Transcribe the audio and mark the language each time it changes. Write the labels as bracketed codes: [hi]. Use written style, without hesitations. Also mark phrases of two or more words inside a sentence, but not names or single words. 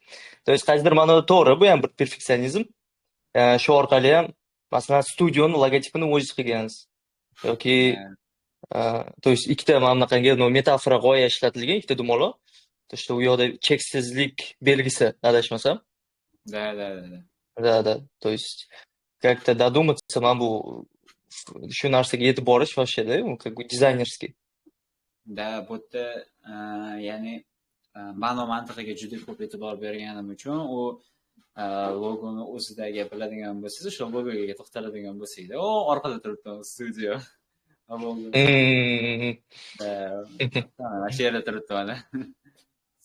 [ru] To есть [uz] qaysidir ma'noda to'g'ri, bu ham bir perfeksionizm. Shu orqali ham masalan studioni logotipini o'zingiz qilgansiz. Yoki [ru] to есть [uz] ikkita mana bunaqangi metafora g'oya ishlatilgan, ikkita dumaloq. [ru] To есть [uz] u yoqda cheksizlik belgisi, adashmasam. [ru] Да. То есть как-то додуматься, могу [uz] shu narsaga yetib borish [ru] вообще-da, как бы dizaynerskiy. [uz] Da, bu yerda ya'ni ma'no mantiqiga juda ko'p e'tibor berganim uchun u logoni o'zidagi biladigan bo'lsangiz, o'sha logoga to'xtaladigan bo'lsangiz, orqada turibdi studio. Mana shu yerda turibdi mana.